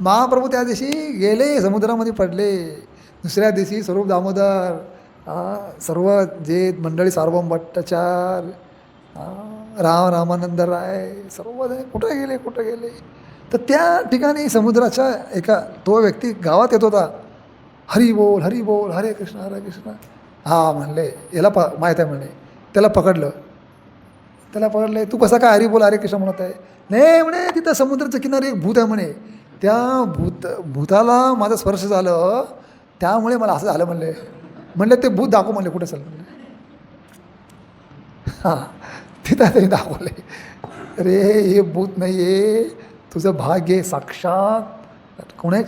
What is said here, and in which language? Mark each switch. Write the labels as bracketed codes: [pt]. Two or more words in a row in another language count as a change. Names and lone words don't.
[mr] महाप्रभू त्या दिवशी गेले समुद्रामध्ये पडले. दुसऱ्या दिवशी स्वरूप दामोदर सर्व जे मंडळी, सार्वभौम भट्टाचार्य, रामानंद राय, सर्व कुठे गेले. तर त्या ठिकाणी समुद्राच्या एका तो व्यक्ती गावात येत होता. हरी बोल हरे कृष्ण. म्हणले याला माहीत आहे म्हणले. त्याला पकडलं. तू कसा काय हरी बोल हरे कृष्ण म्हणत आहे? नाही म्हणे, तिथं समुद्राच्या किनारी एक भूत आहे म्हणे. त्या भूताला माझं स्पर्श झालं, त्यामुळे मला असं झालं म्हणले. ते भूत दाखव म्हणले, कुठे चाल म्हणले. तिथं तरी दाखवले. अरे हे भूत नाही आहे, तुझं भाग्य साक्षात कोण आहे?